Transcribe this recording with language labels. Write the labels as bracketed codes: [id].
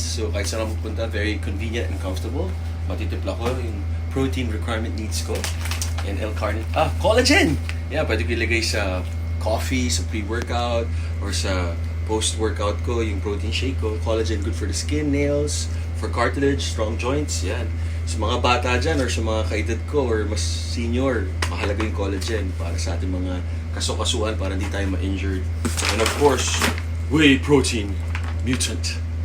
[tl] So kahit saan ako pupunta, [en] very convenient and comfortable. [tl] Matitimpla ko yung protein requirement needs ko. [en] And L-carnitine. [tl] Collagen! Yeah, pwede ko ilagay sa coffee, sa pre-workout, or sa post-workout ko, yung protein shake ko. [en] Collagen, good for the skin, nails, for cartilage, strong joints. [tl] Yan. Sa mga bata dyan or sa mga kaedad ko or mas senior, mahalaga yung collagen para sa ating mga kasukasuan para hindi tayo ma-injured. [en] And of course, whey protein mutant.